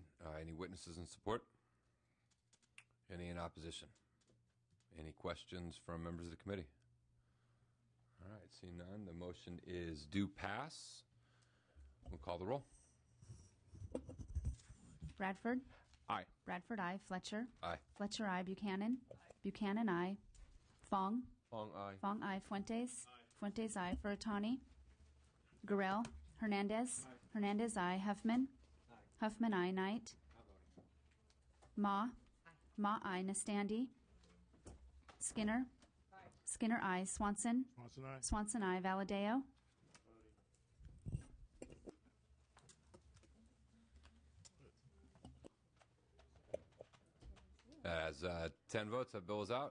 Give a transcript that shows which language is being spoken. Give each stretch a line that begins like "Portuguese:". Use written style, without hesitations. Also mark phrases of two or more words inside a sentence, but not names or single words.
English: Any witnesses in support? Any in opposition? Any questions from members of the committee? All right, seeing none, the motion is due pass. We'll call the roll. Bradford. Aye. Bradford, aye. Fletcher. Aye. Fletcher, aye. Buchanan. Buchanan, aye. Fong. Fong, aye. Fong, aye. Fuentes? Fuentes, aye. Furutani? Guerrero? Hernandez? Hernandez, aye. Huffman? Huffman, aye. Knight? Ma? Ma, aye. Nastandi? Skinner? Skinner, aye. Swanson? Swanson, aye. Swanson, aye. Valadeo? As 10 votes, that bill is out.